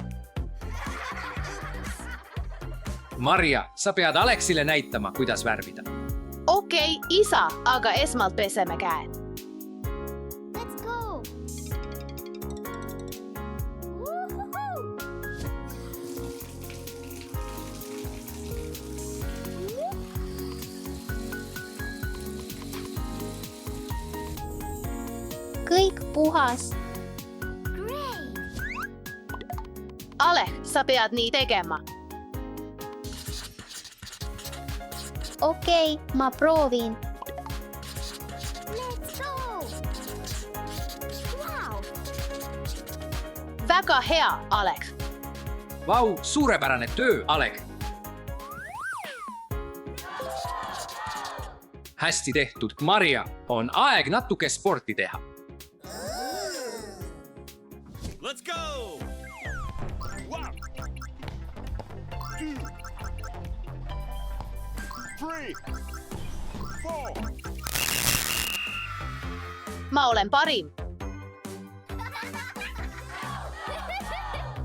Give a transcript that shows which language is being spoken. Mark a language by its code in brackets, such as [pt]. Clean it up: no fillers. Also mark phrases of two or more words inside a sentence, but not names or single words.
[et] Maria, sa pead Aleksile näitama, kuidas värvida. Okei, isa, aga esmalt peseme käed. [en] Let's go. [et] Kõik puhas. Alek, sa pead nii tegema. Okei, ma proovin. [en] Let's go. Wow. [et] Väga hea, Alek. Vau, suurepärane töö, Alek. Hästi tehtud, Maria. On aeg natuke sporti teha. [en] Let's go! Wow! 2, 3, 4. [et] Ma olen parim.